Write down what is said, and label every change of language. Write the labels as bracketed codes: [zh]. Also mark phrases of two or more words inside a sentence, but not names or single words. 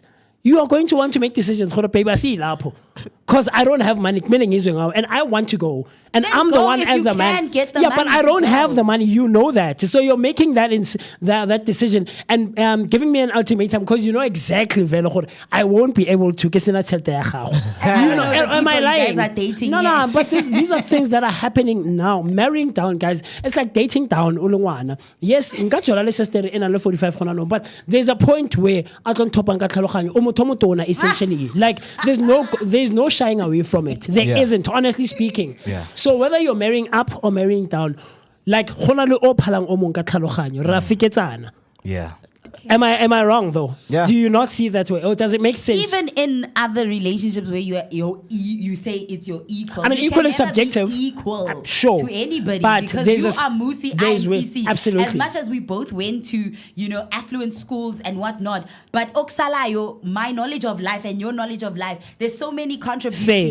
[en] You are going to want to make decisions for the baby. Because I don't have money, and I want to go. And Then I'm the go one if as you the man. can get the Yeah, but money I to don't go. have the money. You know that. So you're making that decision and giving me an ultimatum because you know exactly [nso] vele gore [en] I won't be able to get [nso] sena tšhelete ya gago. [en] You know, the am I people you lying? guys are dating, No, yeah. no, but these are things that are happening now. Marrying down, guys. It's like dating down. Yes, [nso] nka tšola le sister e na le 45 gona no, [en] but there's a point where I don't top [nso] nka tlhaloganyo o motho o motona essentially. [en] Like there's no shying away from it. There Yeah. isn't, honestly speaking. Yeah. So whether you're marrying up or marrying down, like [nso] gona le o phalang o mong ka tlhaloganyo, ra fiketsana. [en] Yeah. Am I wrong though? Yeah. Do you not see that way? Or does it make sense? Even in other relationships where you say it's your equal. I mean, you equal can is never be subjective. equal I'm sure. to anybody, But because there's you a- are Musi, there's I'm way- TC. absolutely. As much as we both went to affluent schools and whatnot, but Oksalayo, my knowledge of life and your knowledge of life, there's so many contributing